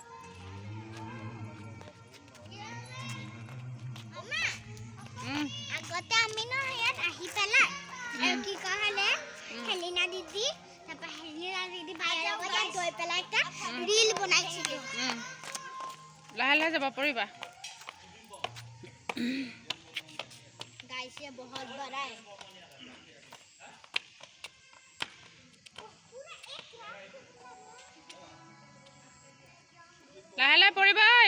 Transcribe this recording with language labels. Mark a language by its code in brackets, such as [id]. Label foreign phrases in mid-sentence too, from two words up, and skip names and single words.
[as] আগতে আমি ন ইয়াত আহি পেলাই কি कहले হেলিনা দিদি, তারপর হেলিনা দিদি ভাইৰ লগত ইয়াত গৈ পেলাই একটা ৰীল বনাইছিল। লাহে লাহে যাব পাৰিবা। [hi] गाइस ये बहुत बड़ा है। [as] লাহে লাহে পৰিবা।